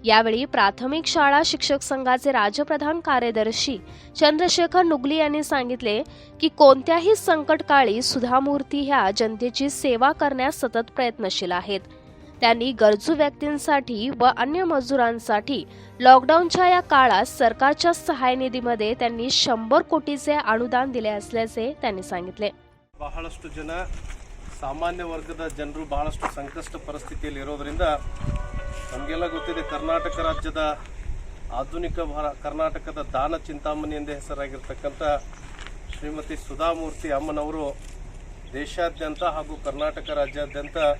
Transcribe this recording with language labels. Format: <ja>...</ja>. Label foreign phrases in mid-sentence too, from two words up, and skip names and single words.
<mr>यावेळी प्राथमिक शाळा शिक्षक संघाचे राज्यप्रधान कार्यदर्शी चंद्रशेखर नुगली यांनी सांगितले की कोणत्याही संकटकाळी सुधामूर्ती ह्या जनतेची सेवा करण्यास सतत प्रयत्नशील आहेत. त्यांनी गरजू व्यक्तींसाठी व अन्य मजुरांसाठी लॉकडाऊनच्या या काळात सरकारच्या सहाय्य निधीमध्ये त्यांनी 100 कोटीचे अनुदान दिले असल्याचे त्यांनी सांगितले.</mr> <kn>ಬಹಳಷ್ಟು ಜನ ಸಾಮಾನ್ಯ ವರ್ಗದ ಜನರು ಬಹಳಷ್ಟು ಸಂಕಷ್ಟ ಪರಿಸ್ಥಿತಿಯಲ್ಲಿ ಇರೋದರಿಂದ ನಮಗೆಲ್ಲ ಗೊತ್ತಿದೆ ಕರ್ನಾಟಕ ರಾಜ್ಯದ ಆಧುನಿಕ ಕರ್ನಾಟಕದ ದಾನ ಚಿಂತಾಮಣಿ ಎಂದೇ ಹೆಸರಾಗಿರ್ತಕ್ಕಂಥ ಶ್ರೀಮತಿ ಸುಧಾಮೂರ್ತಿ ಅಮ್ಮನವರು ದೇಶಾದ್ಯಂತ ಹಾಗೂ ಕರ್ನಾಟಕ ರಾಜ್ಯಾದ್ಯಂತ</kn>